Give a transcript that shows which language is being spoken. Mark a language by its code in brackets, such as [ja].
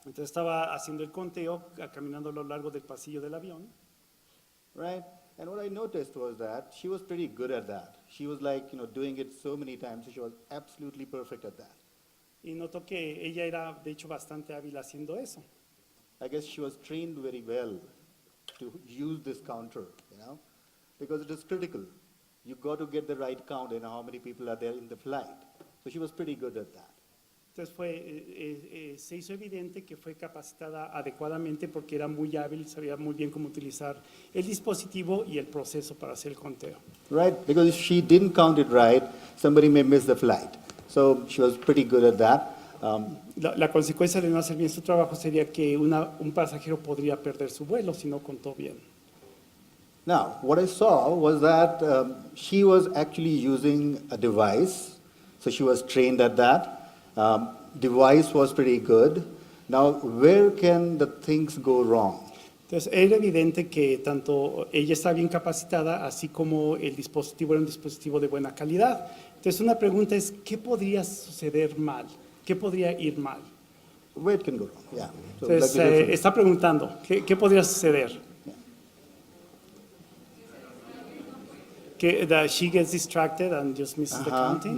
[es] Entonces estaba haciendo el conteo, caminando a lo largo del pasillo del avión. [en] Right? And what I noticed was that she was pretty good at that. She was like, you know, doing it so many times, so she was absolutely perfect at that. [es] Y notó que ella era, de hecho, bastante hábil haciendo eso. [en] I guess she was trained very well to use this counter, you know, because it is critical. You got to get the right count and how many people are there in the flight. So she was pretty good at that. [es] Entonces se hizo evidente que fue capacitada adecuadamente porque era muy hábil, sabía muy bien cómo utilizar el dispositivo y el proceso para hacer el conteo. [en] Right, because if she didn't count it right, somebody may miss the flight. So she was pretty good at that. [es] La consecuencia de no hacer bien su trabajo sería que un pasajero podría perder su vuelo si no contó bien. [en] Now, what I saw was that she was actually using a device, so she was trained at that. Device was pretty good. Now, where can the things go wrong? [es] Entonces, era evidente que tanto ella está bien capacitada, así como el dispositivo era un dispositivo de buena calidad. Entonces, una pregunta es, ¿qué podría suceder mal? ¿Qué podría ir mal? [en] Where it can go wrong, yeah. So, [es] entonces, está preguntando, ¿qué podría suceder? [en] Yeah. That she gets distracted and just misses the counting?